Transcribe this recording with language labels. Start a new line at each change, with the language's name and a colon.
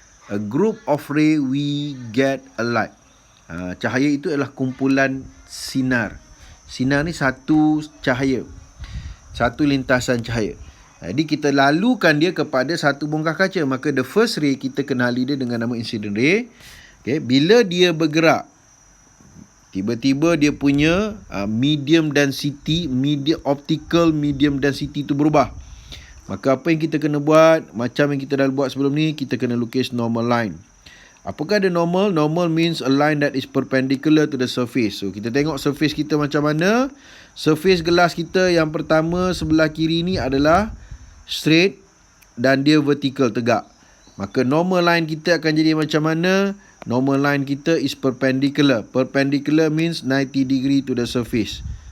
English: A group of ray we get a light.
Malay: Cahaya itu adalah kumpulan sinar. Sinar ni satu cahaya, satu lintasan cahaya. Jadi kita lalukan dia kepada satu bongkah kaca. Maka the first ray kita kenali dia dengan nama incident ray. Okay, bila dia bergerak, tiba-tiba dia punya medium density, optical medium density itu berubah. Maka apa yang kita kena buat, macam yang kita dah buat sebelum ni, kita kena lukis normal line. Apakah ada normal?
English: Normal means a line that is perpendicular to the surface. So
Malay: kita tengok surface kita macam mana. Surface gelas kita yang pertama sebelah kiri ni adalah straight dan dia vertical, tegak. Maka normal line kita akan jadi macam mana? Normal line kita
English: is perpendicular. Perpendicular means 90 degree to the surface.